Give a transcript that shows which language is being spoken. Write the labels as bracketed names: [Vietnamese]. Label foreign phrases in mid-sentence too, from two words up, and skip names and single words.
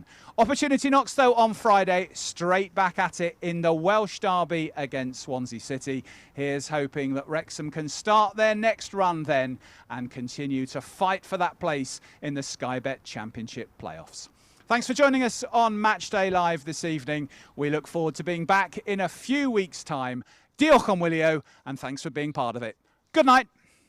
[English] Opportunity knocks though on Friday, straight back at it in the Welsh derby against Swansea City. Here's hoping that Wrexham can start their next run then and continue to fight for that place in the Sky Bet Championship playoffs. Thanks for joining us on Matchday Live this evening. We look forward to being back in a few weeks' time. [Welsh] Diolch yn wylio, [English] and thanks for being part of it. Good night.